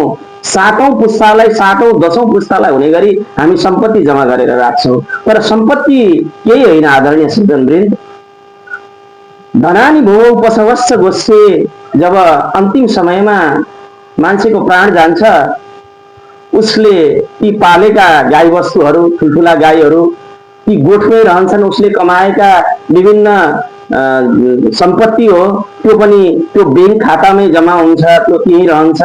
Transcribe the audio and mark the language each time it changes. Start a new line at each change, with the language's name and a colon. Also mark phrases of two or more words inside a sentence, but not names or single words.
Nepali: सातौं पुस्तालाई, सातौं दशौं पुस्तालाई हुने गरी हामी सम्पत्ति जम्मा गरेर राख्छौं। तर सम्पत्ति केही होइन आदरणीय सज्जनवृन्द।
Sanskrit: धनानि भूमौ पशवस्सगोष्ठे,
Nepali: जब अन्तिम समयमा मान्छेको प्राण जान्छ, उसले ती पालेका गाई वस्तुहरू, ठुल्ठुला गाईहरू ती गोठमै रहन्छन्। उसले कमाएका विभिन्न सम्पत्ति हो, त्यो पनि त्यो बैंक खातामै जम्मा हुन्छ, त्यो त्यही रहन्छ।